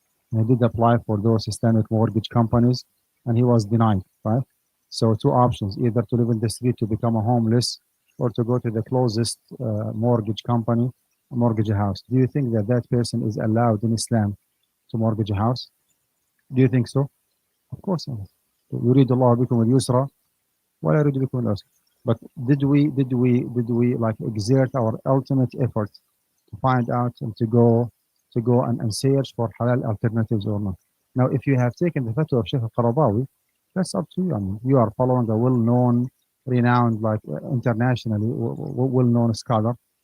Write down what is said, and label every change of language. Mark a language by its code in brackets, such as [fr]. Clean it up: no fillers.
[en] And he did apply for those Islamic mortgage companies, and he was denied, right? So 2 options: either to live in the street to become a homeless, or to go to the closest mortgage company, mortgage a house. Do you think that that person is allowed in Islam to mortgage a house? Do you think so? Of course not. [ar] يريد الله بكم اليسر ولا يريد بكم العسر. [en] But did we like exert our ultimate effort to find out and to go and search for halal alternatives or not? Now, if you have taken the fatwa of Sheikh al-Qaradawi, that's up to you. I mean, you are following a well-known, renowned, like internationally well-known scholar.